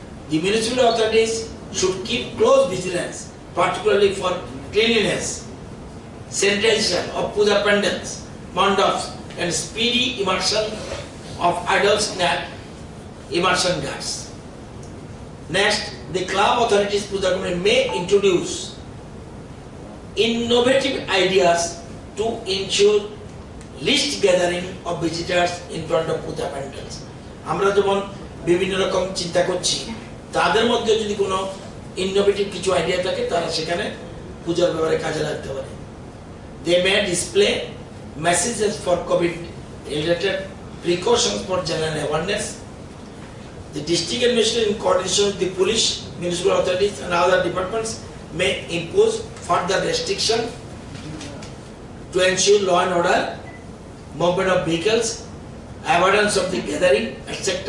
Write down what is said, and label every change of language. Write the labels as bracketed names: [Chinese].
[English] The municipal authorities should keep close vigilance, particularly for cleanliness, sanitation of puja pandals, mandaps, and speedy immersion of idols in immersion ghats. Next, the club authorities puja committee may introduce innovative ideas to ensure least gathering of visitors in front of puja pandals. [Bangla] আমরা যেমন বিভিন্ন রকম চিন্তা করছি, তাদের মধ্যে যদি কোনো ইনোভেটিভ কিছু আইডিয়া থাকে তারা সেখানে পূজার ব্যাপারে কাজে লাগতে পারে। [English] They may display messages for COVID related precautions for general awareness. The district administration in coordination with the police, municipal authorities and other departments may impose further restriction to ensure law and order, movement of vehicles, avoidance of the gathering, etc.